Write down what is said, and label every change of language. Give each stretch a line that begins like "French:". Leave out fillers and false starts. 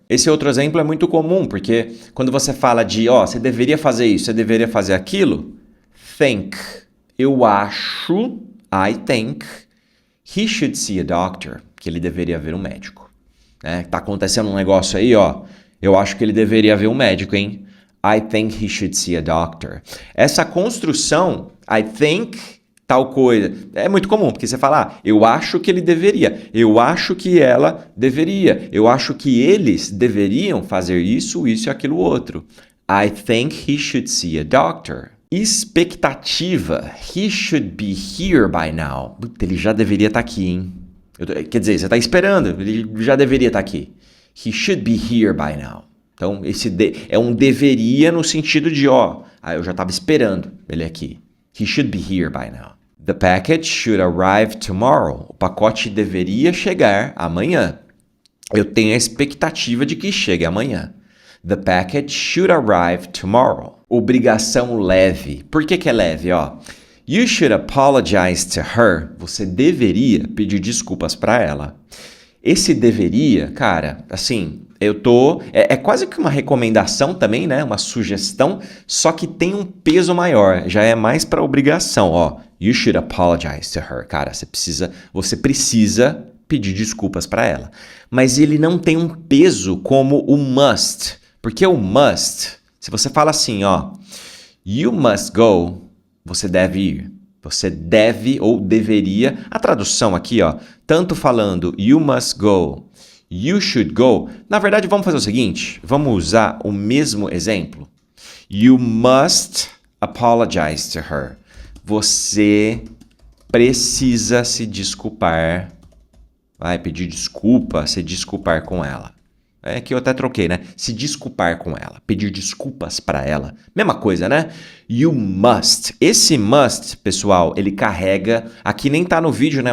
Portuguese: Esse outro exemplo é muito comum, porque quando você fala de, você deveria fazer isso, você deveria fazer aquilo, think. Eu acho,
English: I think, he should see a doctor,
Portuguese: que ele deveria ver um médico. Tá acontecendo um negócio aí, eu acho que ele deveria ver um médico, hein?
English: I think he should see a doctor.
Portuguese: Essa construção,
English: I think
Portuguese: tal coisa, é muito comum, porque você fala, eu acho que ele deveria, eu acho que ela deveria, eu acho que eles deveriam fazer isso e aquilo outro.
English: I think he should see a doctor. Expectativa, he should be here by now.
Portuguese: Puta, ele já deveria estar aqui, hein? Quer dizer, você está esperando, ele já deveria estar aqui.
English: He should be here by now.
Portuguese: Então, esse é um deveria no sentido de, eu já estava esperando ele aqui.
English: He should be here by now. The package should arrive tomorrow.
Portuguese: O pacote deveria chegar amanhã. Eu tenho a expectativa de que chegue amanhã.
English: The package should arrive tomorrow.
Portuguese: Obrigação leve. Por que é leve,
English: You should apologize to her.
Portuguese: Você deveria pedir desculpas para ela. Esse deveria, cara, assim, é quase que uma recomendação também, né? Uma sugestão, só que tem um peso maior. Já é mais para obrigação,
English: You should apologize to her.
Portuguese: Cara, você precisa pedir desculpas para ela. Mas ele não tem um peso como o must. Porque o must, se você fala assim,
English: you must go,
Portuguese: você deve ir. Você deve ou deveria. A tradução aqui, tanto falando
English: you must go, you should go.
Portuguese: Na verdade, vamos fazer o seguinte. Vamos usar o mesmo exemplo.
English: You must apologize to her.
Portuguese: Você precisa se desculpar. Vai pedir desculpa, se desculpar com ela. É que eu até troquei, né? Se desculpar com ela, pedir desculpas para ela. Mesma coisa, né?
English: You must.
Portuguese: Esse must, pessoal, ele carrega... Aqui nem tá no vídeo, né?